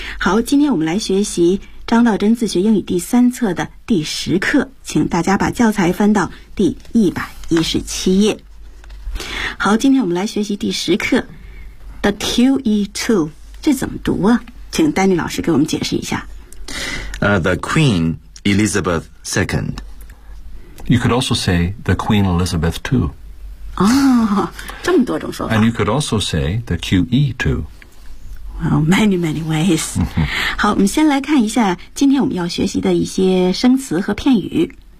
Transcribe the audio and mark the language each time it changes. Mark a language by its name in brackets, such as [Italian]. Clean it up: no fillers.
[Chinese] 好，今天我们来学习张道真自学英语第三册的第十课，请大家把教材翻到第117页。好，今天我们来学习第十课 The QE2， 这怎么读啊？请丹尼老师给我们解释一下。 [English] The Queen Elizabeth II. You could also say the Queen Elizabeth II. [Chinese] 哦，这么多种说法。 [English] And you could also say the QE too. Well, many, many ways. [Chinese] 好，我们先来看一下今天我们要学习的一些生词和片语。